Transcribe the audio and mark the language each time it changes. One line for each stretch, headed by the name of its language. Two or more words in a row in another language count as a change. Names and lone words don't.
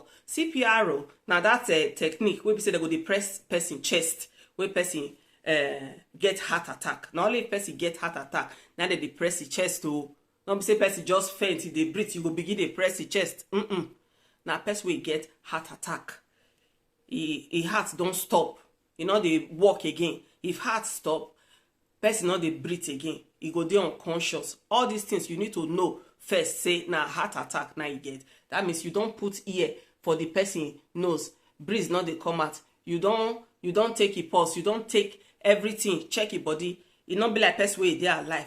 Nigerian Pidgin: CPR, now that's a technique where we say they go depress person chest, where person get heart attack. Not only person get heart attack, now they depress the chest to. Don't say person just faint, they breathe, you go begin to press the chest. Now person will get heart attack. e heart don't stop, e no dey work again. If heart stop, person no dey breathe again, e go dey unconscious. All these things you need to know first, say na heart attack na you get. That means you don put ear for the person nose, breeze no dey come out, you don take e pulse, you don take everything, check e body, e no be like person wey dey alive.